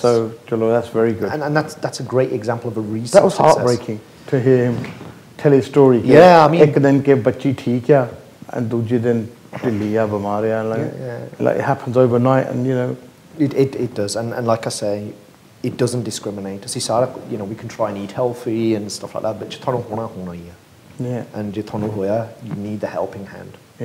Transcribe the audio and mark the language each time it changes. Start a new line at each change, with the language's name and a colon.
English: So, chalo, that's very good. And that's a great example of a recent That was heartbreaking to hear him tell his story. I mean,
Punjabi: ਇੱਕ ਦਿਨ ਕੇ ਬੱਚੀ ਠੀਕ ਆ and ਦੂਜੇ ਦਿਨ ਢਿੱਲੀ ਆ ਬਿਮਾਰ ਆ,
English: like it happens overnight, and you know it does, and like I say, it doesn't discriminate. As you know, we can try and eat healthy and stuff like that, but and you need the helping hand.